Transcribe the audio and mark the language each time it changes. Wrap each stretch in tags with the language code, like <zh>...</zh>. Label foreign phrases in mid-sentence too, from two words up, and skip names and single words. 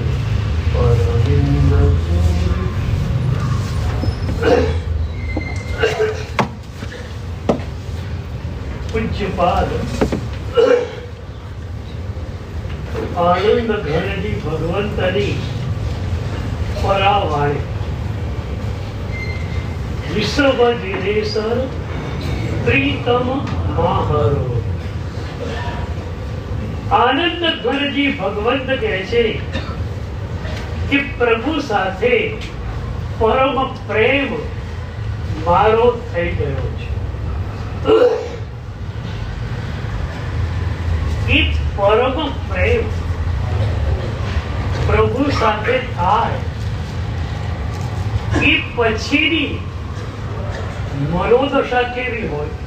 <gu>પૂજ્યપાદ આનંદ ઘનજી ભગવંતની પરાવાણી વિશ્વ દિનેશ્વર પ્રીતમ મહારો आनंद घनजी भगवंत કહે છે કે પ્રભુ સાથે પરમ પ્રેમ મારો થઈ ગયો છે એ પરમ પ્રેમ પ્રભુ સાથે થાય એ પછીની મનોદશા કેવી હોય</gu>